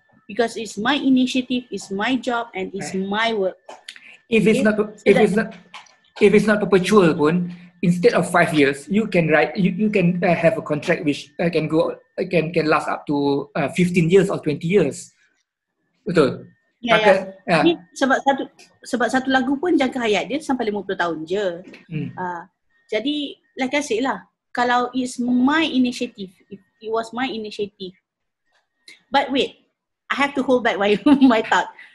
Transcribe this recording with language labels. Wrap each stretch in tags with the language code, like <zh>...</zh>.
<en>Because it's my initiative, it's my job, and it's my work. If it's not perpetual pun, instead of 5 years, you can have a contract which can last up to 15 years or 20 years.</en> <ms>Betul. Ni sebab satu lagu pun jangka hayat dia sampai 50 tahun je.</ms> <en>Jadi like I said lah, kalau it's my initiative, if it was my initiative. But wait, I have to hold back my thought.</en>